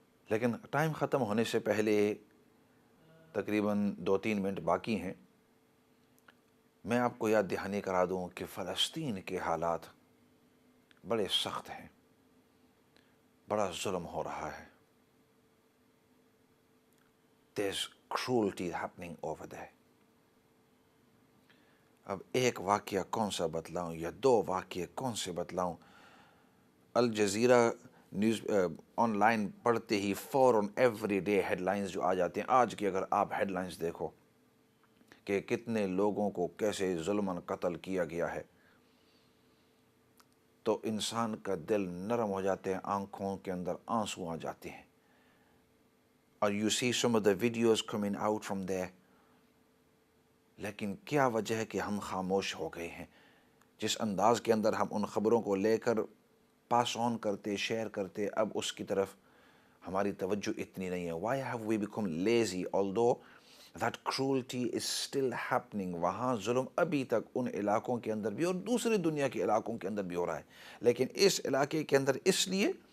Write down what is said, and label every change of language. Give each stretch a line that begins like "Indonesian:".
Urdu: لیکن ٹائم ختم ہونے سے پہلے تقریباً 2-3 منٹ باقی ہیں. میں آپ کو یاد دہانی کرا دوں کہ فلسطین کے حالات بڑے سخت ہیں، بڑا ظلم ہو رہا ہے.
English: There's cruelty happening over there.
Urdu: اب ایک واقعہ کون سا بتلاؤں یا 2 واقعے کون سے بتلاؤں؟ الجزیرہ نیوز آن لائن پڑھتے ہی فوراً ایوری ڈے ہیڈ لائنز جو آ جاتے ہیں. آج کی اگر آپ ہیڈ لائنز دیکھو کہ کتنے لوگوں کو کیسے ظلماً قتل کیا گیا ہے، تو انسان کا دل نرم ہو جاتے ہیں، آنکھوں کے اندر آنسو آ جاتے ہیں.
English: اور you see some of the videos coming out from there.
Urdu: لیکن کیا وجہ ہے کہ ہم خاموش ہو گئے ہیں؟ جس انداز کے اندر ہم ان خبروں کو لے کر پاس آن کرتے، شیئر کرتے، اب اس کی طرف ہماری توجہ اتنی نہیں ہے.
English: Why have we become lazy although that cruelty is still happening؟
Urdu: وہاں ظلم ابھی تک ان علاقوں کے اندر بھی اور دوسرے دنیا کے علاقوں کے اندر بھی ہو رہا ہے، لیکن اس علاقے کے اندر اس لیے